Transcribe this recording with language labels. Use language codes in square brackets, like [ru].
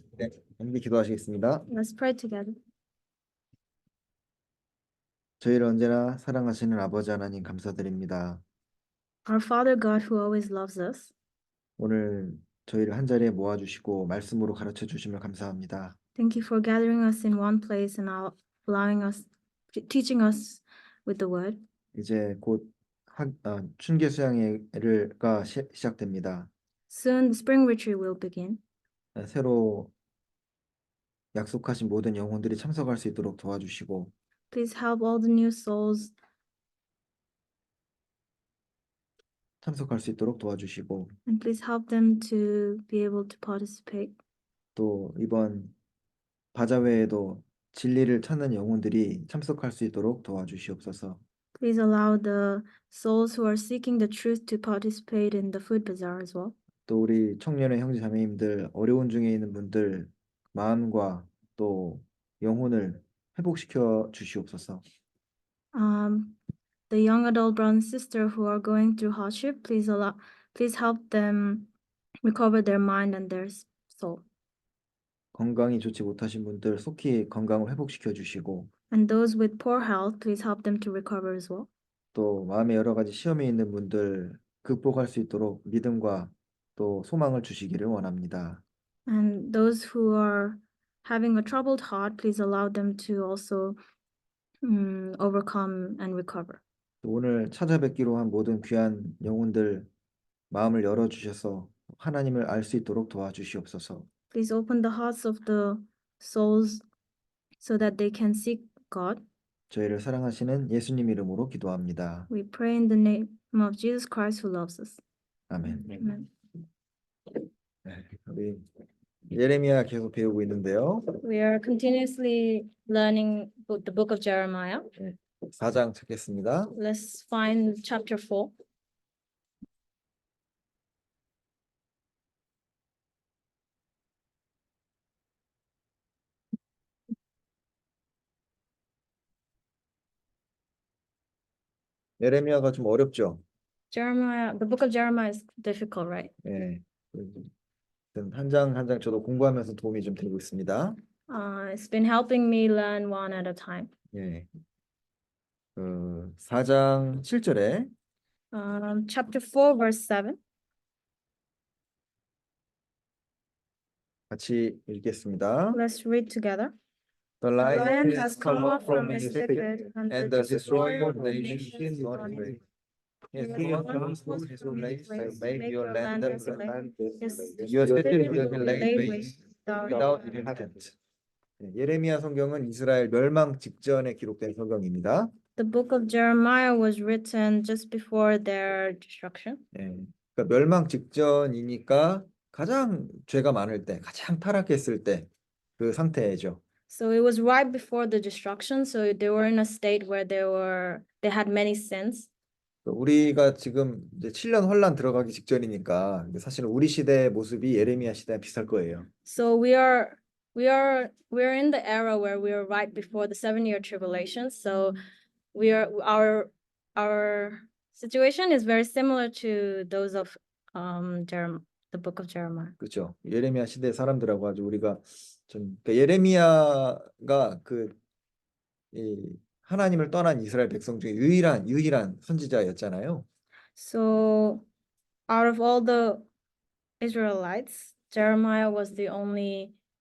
[ko] 네, 함께 기도하시겠습니다. [en] Let's pray together. [ko] 저희를 언제나 사랑하시는 아버지 하나님 감사드립니다. [en] Our Father God who always loves us, [ko] 오늘 저희를 한 자리에 모아주시고 말씀으로 가르쳐 주심을 감사합니다. [en] thank you for gathering us in one place and allowing us, teaching us with the word. [ko] 이제 곧 춘계 수양회가 시작됩니다. [en] Soon the spring retreat will begin. [ko] 새로 약속하신 모든 영혼들이 참석할 수 있도록 도와주시고 [en] Please help all the new souls [ko] 참석할 수 있도록 도와주시고 [en] and please help them to be able to participate. [ko] 또 이번 바자회에도 진리를 찾는 영혼들이 참석할 수 있도록 도와주시옵소서. [en] Please allow the souls who are seeking the truth to participate in the food bazaar as well. [ko] 또 우리 청년의 형제 자매님들 어려운 중에 있는 분들 마음과 또 영혼을 회복시켜 주시옵소서. [en] The young adult brother and sister who are going through hardship, please help them recover their mind and their soul. [ko] 건강이 좋지 못하신 분들 속히 건강을 회복시켜 주시고 [en] And those with poor health, please help them to recover as well. [ko] 또 마음에 여러 가지 시험에 있는 분들 극복할 수 있도록 믿음과 또 소망을 주시기를 원합니다. [en] And those who are having a troubled heart, please allow them to also overcome and recover. [ko] 또 오늘 찾아뵙기로 한 모든 귀한 영혼들 마음을 열어 주셔서 하나님을 알 수 있도록 도와주시옵소서. [en] Please open the hearts of the souls so that they can seek God. [ko] 저희를 사랑하시는 예수님 이름으로 기도합니다. [en] We pray in the name of Jesus Christ who loves us. [ko] 아멘. [en] Amen. [ko] 네, 우리 예레미야 계속 배우고 있는데요. [en] We are continuously learning the book of Jeremiah. [ko] 4장 찾겠습니다. [en] Let's find chapter 4. [ko] 예레미야가 좀 어렵죠? [en] Jeremiah, the book of Jeremiah is difficult, right? [ko] 네. 한 장 한 장 저도 공부하면서 도움이 좀 되고 있습니다. [en] It's been helping me learn one at a time. [ko] 예. 4장 7절에 [en] Chapter 4, verse 7. [ko] 같이 읽겠습니다. [en] Let's read together. The The lion lion has has come come up up from from his his thicket, thicket, and the destroyer of nations is not afraid. His king comes from his place to make your land desolate. Your city will be laid waste without inhabitant. [ko] 예레미야 성경은 이스라엘 멸망 직전에 기록된 성경입니다. [en] The book of Jeremiah was written just before their destruction. [ko] 예, 그러니까 멸망 직전이니까 가장 죄가 많을 때, 가장 타락했을 때 그 상태죠. [en] So it was right before the destruction. So they were in a state where they had many sins. [ko] 우리가 지금 이제 7년 환란 들어가기 직전이니까 사실은 우리 시대의 모습이 예레미야 시대랑 비슷할 거예요. [en] So we're in the era where we are right before the 7-year tribulation. So our situation is very similar to those of the book of Jeremiah. [ko] 그렇죠. 예레미야 시대 사람들하고 아주 우리가 좀 그러니까 예레미야가 이 하나님을 떠난 이스라엘 백성 중에 유일한 선지자였잖아요. [en] So out of all the Israelites, Jeremiah was the only